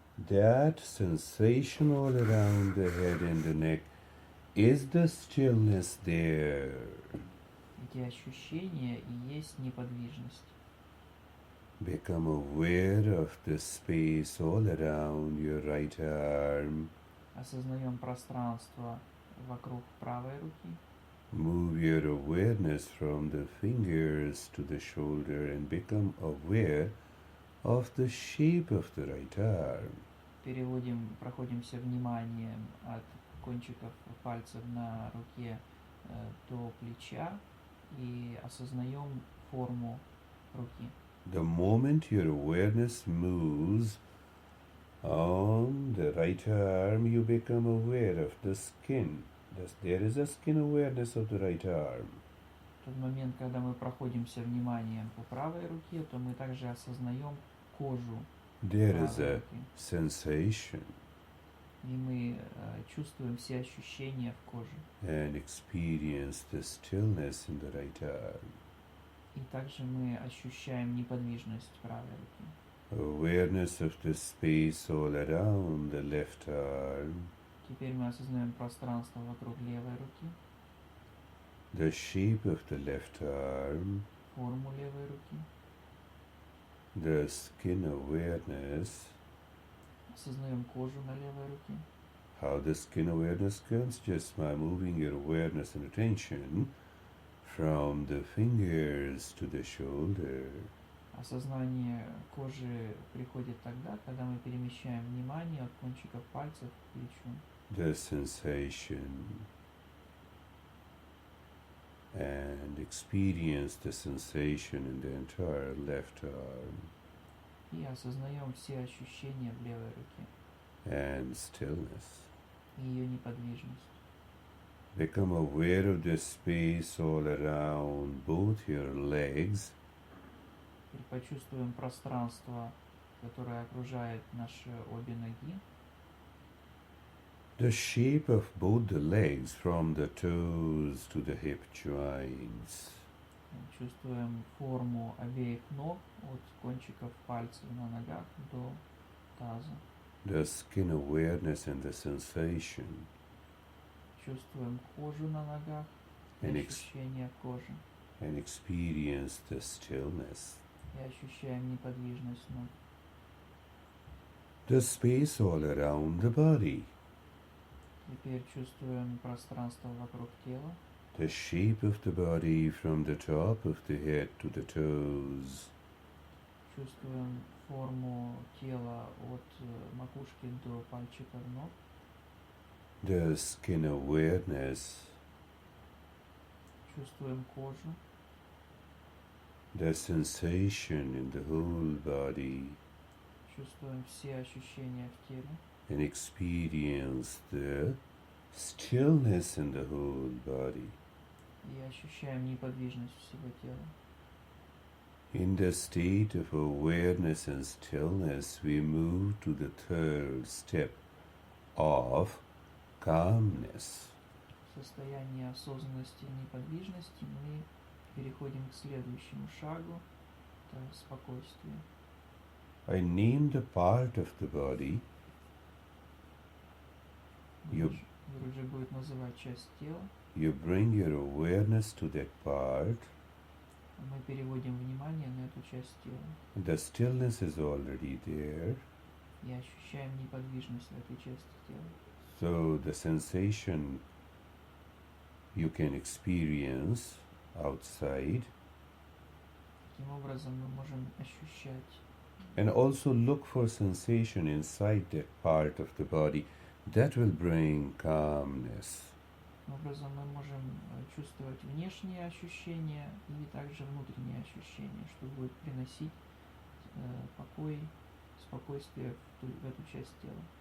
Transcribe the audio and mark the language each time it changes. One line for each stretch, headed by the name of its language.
English: That sensation all around the head and the neck is the stillness there?
Russian: Эти ощущения и есть неподвижность.
English: Become aware of the space all around your right arm.
Russian: Осознаем пространство вокруг правой руки.
English: Move your awareness from the fingers to the shoulder and become aware of the shape of the right arm.
Russian: Проходимся вниманием от кончиков пальцев на руке до плеча и осознаем форму руки.
English: The moment your awareness moves on the right arm, you become aware of the skin. There is a skin awareness of the right arm.
Russian: В тот момент, когда мы проходимся вниманием по правой руке, то мы также осознаем кожу
English: There
Russian: правой
English: is a
Russian: руки.
English: sensation
Russian: И мы чувствуем все ощущения в коже.
English: and experience the stillness in the right arm.
Russian: И также мы ощущаем неподвижность правой руки.
English: Awareness of the space all around the left arm.
Russian: Теперь мы осознаем пространство вокруг левой руки,
English: The shape of the left arm.
Russian: форму левой руки.
English: The skin awareness.
Russian: Осознаем кожу на левой руке.
English: How the skin awareness comes just by moving your awareness and attention from the fingers to the shoulder.
Russian: Осознание кожи приходит тогда, когда мы перемещаем внимание от кончиков пальцев к плечу.
English: The sensation and experience the sensation in the entire left arm
Russian: И осознаем все ощущения в левой руке
English: and stillness.
Russian: и ее неподвижность.
English: Become aware of the space all around both your legs.
Russian: Теперь почувствуем пространство, которое окружает наши обе ноги.
English: The shape of both the legs from the toes to the hip joints.
Russian: Чувствуем форму обеих ног от кончиков пальцев на ногах до таза.
English: The skin awareness and the sensation.
Russian: Чувствуем кожу на ногах,
English: And
Russian: ощущение кожи.
English: and experience the stillness.
Russian: И ощущаем неподвижность ног.
English: The space all around the body.
Russian: Теперь чувствуем пространство вокруг тела.
English: The shape of the body from the top of the head to the toes.
Russian: Чувствуем форму тела от макушки до пальчиков ног.
English: The skin awareness.
Russian: Чувствуем кожу.
English: The sensation in the whole body.
Russian: Чувствуем все ощущения в теле.
English: And experience the stillness in the whole body.
Russian: И ощущаем неподвижность всего тела.
English: In the state of awareness and stillness, we move to the third step of calmness.
Russian: В состоянии осознанности и неподвижности мы переходим к следующему шагу, это спокойствие.
English: I name the part of the body.
Russian: Юруджи будет называть часть тела.
English: You bring your awareness to that part.
Russian: Мы переводим внимание на эту часть тела.
English: The stillness is already there.
Russian: И ощущаем неподвижность в этой части тела.
English: So the sensation you can experience outside.
Russian: Таким образом мы можем ощущать
English: And also look for sensation inside that part of the body. That will bring calmness.
Russian: Таким образом мы можем чувствовать внешние ощущения и также внутренние ощущения, что будет приносить покой, спокойствие в эту часть тела.